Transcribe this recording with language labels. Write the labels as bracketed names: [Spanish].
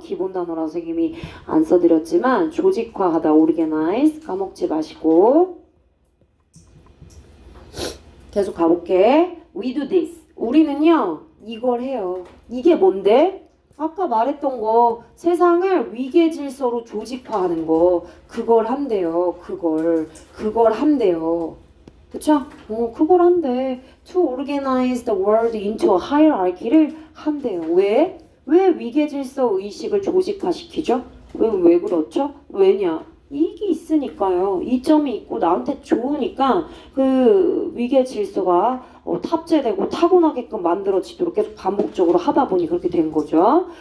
[Korean] 기본 단어라서 선생님이 안 써드렸지만 조직화하다 organize 까먹지 마시고 계속 가볼게. [English] We do this. [Korean] 우리는요 이걸 해요. 이게 뭔데? 아까 말했던 거 세상을 위계 질서로 조직화하는 거 그걸 한대요. 그걸 한대요. 그쵸? 그걸 한대. [English] To organize the world into a hierarchy를 [Korean] 한대요. 왜? 왜 위계 질서 의식을 조직화시키죠? 왜 그렇죠? 왜냐? 이익이 있으니까요. 이점이 있고 나한테 좋으니까 그 위계 질서가 탑재되고 타고나게끔 만들어지도록 계속 반복적으로 하다 보니 그렇게 된 거죠.